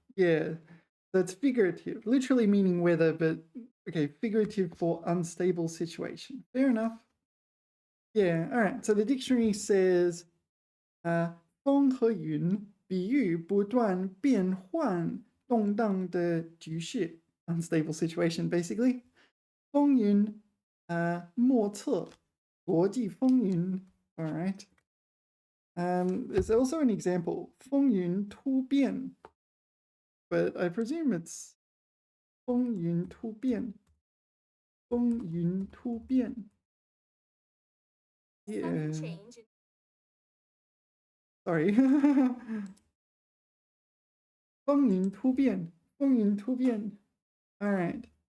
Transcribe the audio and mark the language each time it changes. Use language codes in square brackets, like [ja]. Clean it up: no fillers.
[en] Yeah, that's figurative, literally meaning weather, but okay, figurative for unstable situation. Fair enough. Yeah, all right. So the dictionary says, [zh] 风和云比喻不断变换动荡的局势 [en] unstable situation basically. [zh] 风云莫测国际风云 all right. [en] There's also an example [zh] 风云突变 [en] but I presume it's [zh] 风云突变 风云突变 [en] yeah sorry [zh] 风云突变风云突变 [en] all right.